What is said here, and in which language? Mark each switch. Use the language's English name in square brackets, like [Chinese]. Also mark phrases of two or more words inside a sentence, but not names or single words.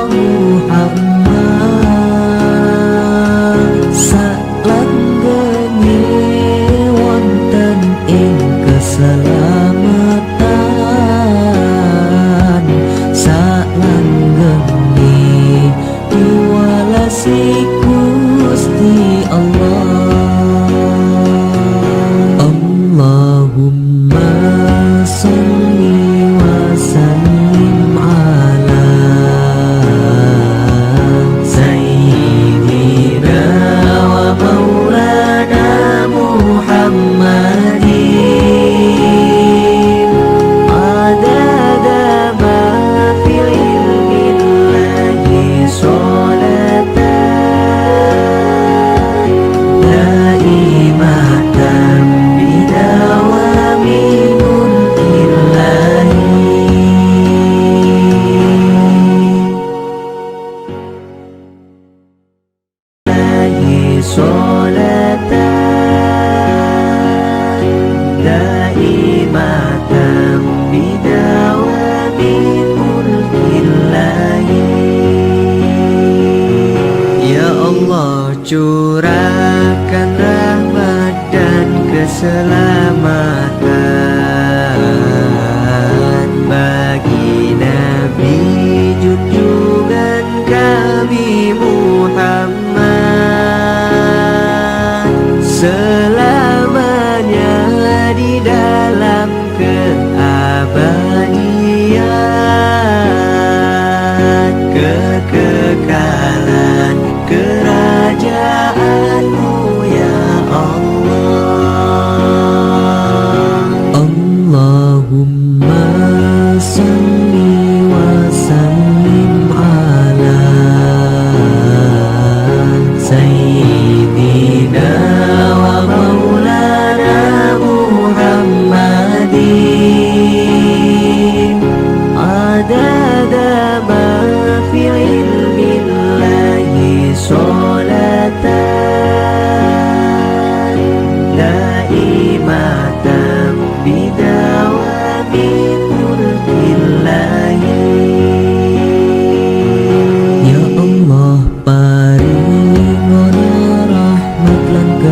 [Javanese] Muhammad, salanggenge wonten ing keselamatan, salanggenge diwalasi Gusti Allah. [Arabic] اللهم صل وسلم على سيدنا ومولانا محمد عدد ما في علم الله صلاة دائمة بدوام ملك الله. صلاة دائمة بدوام ملك الله. [Indonesian] Ya Allah curahkan rahmat dan keselamatan bagi Nabi junjungan kami Muhammad, selamanya di dalam keabadian, kekekalan kerajaanmu ya Allah. [Arabic] اللهم صل وسلم على سيدنا ومولانا محمد عدد ما في علم الله صلاة دائمة بدوام ملك الله. [Javanese] Ya Allah paringono rahmat lan